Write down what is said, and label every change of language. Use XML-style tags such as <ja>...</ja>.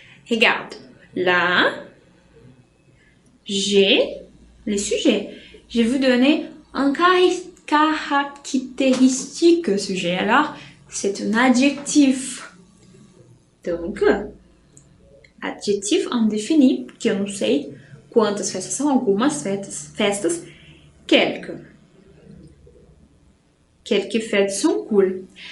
<fr>Regarde, là, j'ai les sujets. Je vais vous donner un caractéristique sujet. Alors, c'est un adjectif. Donc, adjectif indéfini,</fr> <pt>que eu não sei quantas festas são, algumas festas, quelques.</pt> <fr>Quelques fêtes sont cool.</fr>